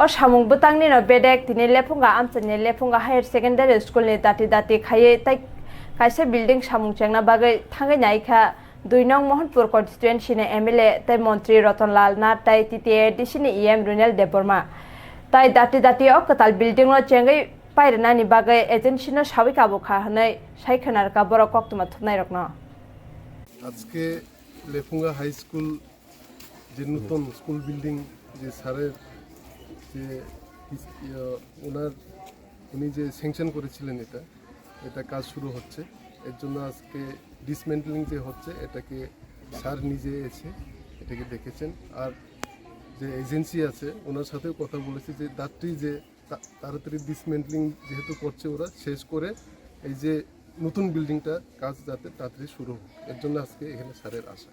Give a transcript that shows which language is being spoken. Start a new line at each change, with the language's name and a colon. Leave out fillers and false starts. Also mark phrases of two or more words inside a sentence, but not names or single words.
Kok Borok: सामुंबो तांनिनो बेडेक दिनै लेफुंगा आमचानि लेफुंगा हायर सेकेन्डारि स्कुलनि दाति दाति खायै ताइ कासे बिल्डिं सामुं चेंना बागै थांगै नायखा दुई नং महनपुर कन्स्टिट्युएन्सीनि एमएलए ताइ मन्त्री रतनलाल नाथ ताइ टीटीए डिसिनि ईएम रुनेल देबबर्मा ताइ दाति दाति अ कताल बिल्डिंनो चेंगै पायरनानि बागै एजेन्सिनो सावै काबुखा हनै साइखनार का बर कक्तमा थुनाय रखना
Bangla: আজকে লেফুঙ্গা হাই স্কুল যে নতুন স্কুল বিল্ডিং যে স্যারের যে উনি যে স্যাংশন করেছিলেন এটা কাজ শুরু হচ্ছে এর জন্য আজকে ডিসমেন্টলিং যে হচ্ছে এটাকে স্যার নিজে এসে এটাকে দেখেছেন আর যে এজেন্সি আছে ওনার সাথেও কথা বলেছে যে তাড়াতাড়ি যে তাড়াতাড়ি ডিসমেন্টলিং যেহেতু করছে ওরা শেষ করে এই যে নতুন বিল্ডিংটা কাজ যাতে তাড়াতাড়ি শুরু হোক এর জন্য আজকে এখানে স্যারের আসা।